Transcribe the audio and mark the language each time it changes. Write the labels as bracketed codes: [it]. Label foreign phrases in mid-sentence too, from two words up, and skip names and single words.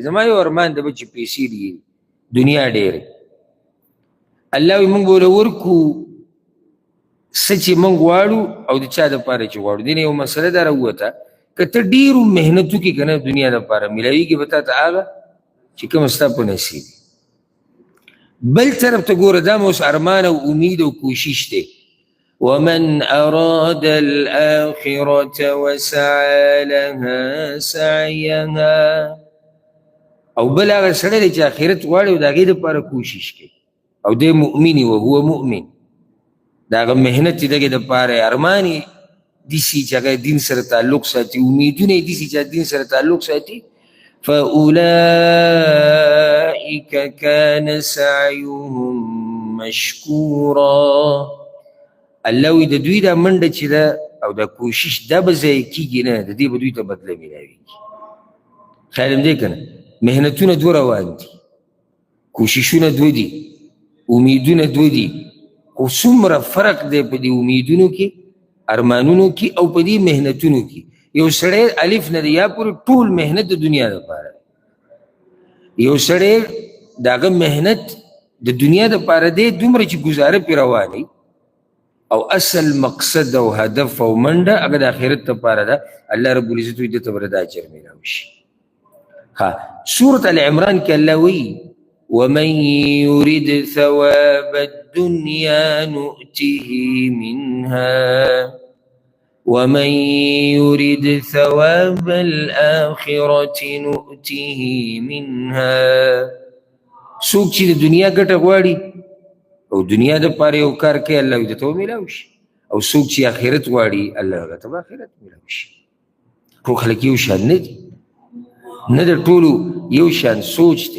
[ps] زما یو ارمان ده چې پیسې دي، دنیا ډېرې، الله وایي موږ به ورله ورکو څه چې موږ غواړو او د چا دپاره چې غواړو. دې نه یو مسله دا راووته، که ته ډېرو محنت وکړې که نه دنیا دپاره میلاویږي به تا ته هغه چې کومه ستا په نصیب. بل طرف ته ګوره، دا مې اوس ارمان او امید او کوشش دی. [ar] ومن اراد الآخرة وسعى لها سعيها، [ps] او بل هغه سړی دی چې آخرت غواړي او د هغې دپاره کوشش کوي او دی مؤمن [ar] وهو مؤمن، [ps] د هغه محنت چې دغې دپاره ارمان یې داسې چې هغه دین سره تعلق ساتي، امیدونه یې داسې چې دین سره تعلق ساتي. [ar] فأولئك كان سعيهم مشكورا. [ps] الله وی د دوی دا منډه چې ده او دا کوشش دا به ضایع کېږي نه، د دې به دوی ته بدله میلاویږي. خیال هم دی که نه؟ محنتونه دوه روان دي، کوششونه دوه دي، امیدونه دوه دي، خو څومره فرق دی په دې امیدونو کې، ارمانونو کې او په دې محنتونو کې. یو سړی الف نه دی یا پورې ټول محنت د دنیا دپاره، یو سړی د هغه محنت د دنیا دپاره دی دومره چې ګزاره پرې رواني، او اصل مقصد او هدف او منډه هغه د آخرت دپاره ده. الله رب العزت وایي دې ته به دا اجر میلاو شي. [ar] سورة العمران [ps] کې الله وایي [ar] ومن يرد ثواب الدنيا نؤته منها ومن يرد ثواب الآخرة نؤته منها. [ps] څوک چې د دنیا ګټه غواړي او دنیا دپاره یو کار کوي الله دې ته ومیلاو شي، او څوک چې آخرت غواړي الله هغه ته به آخرت میلاو شي. ټول خلک یو شان نه دي، نه د ټولو یو شان سوچ دی.